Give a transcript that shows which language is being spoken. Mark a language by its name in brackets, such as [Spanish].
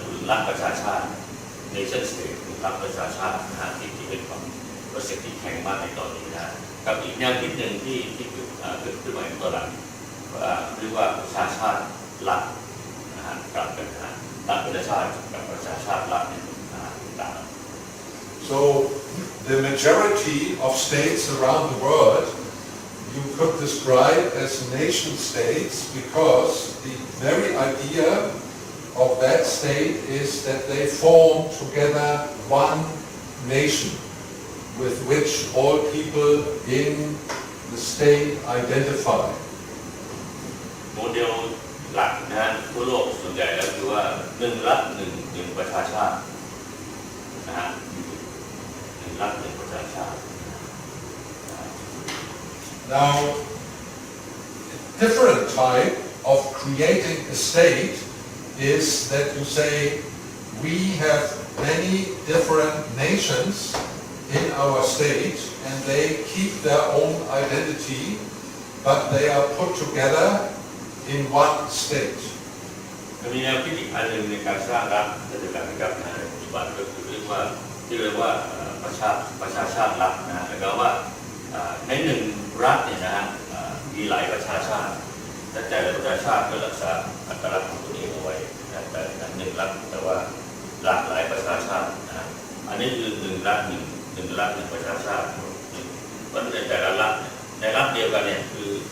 [Thai] รัฐประชาชาติ nation state รัฐประชาชาตินะฮะที่เป็นคอนเซ็ปต์ที่แข็งมากในตอนนี้นะกับอีกแนวคิดหนึ่งที่เกิดขึ้นมาในตอนหลังเรียกว่าประชาชาติรัฐนะฮะกลับกันนะฮะรัฐประชาชาติกับประชาชาติรัฐเนี่ยต่าง [English] So the majority of states around the world you could describe as nation states because the very idea of that state is that they form together one nation with which all people in the state identify. [Thai] โมเดลหลักนะฮะทั่วโลกส่วนใหญ่แล้วคือว่า1 รัฐ 1 ประชาชาตินะฮะ1 รัฐ 1 ประชาชาติ [English] Now, a different type of creating a state is that you say we have many different nations in our state and they keep their own identity but they are put together in one state. [Thai] มีแนวคิดอีกอันหนึ่งในการสร้างรัฐในการกับในปัจจุบันก็คือเรียกว่าประชาชาติรัฐนะแล้วก็ว่าใน1 รัฐเนี่ยนะฮะมีหลายประชาชาติแต่ละประชาชาติก็รักษาอัตลักษณ์ของตัวเองเอาไว้แต่1 รัฐแต่ว่าหลากหลายประชาชาตินะอันนี้คือ1 รัฐ 1 รัฐ 1 ประชาชาติเพราะในแต่ละรัฐในรัฐเดียวกันเนี่ยคือ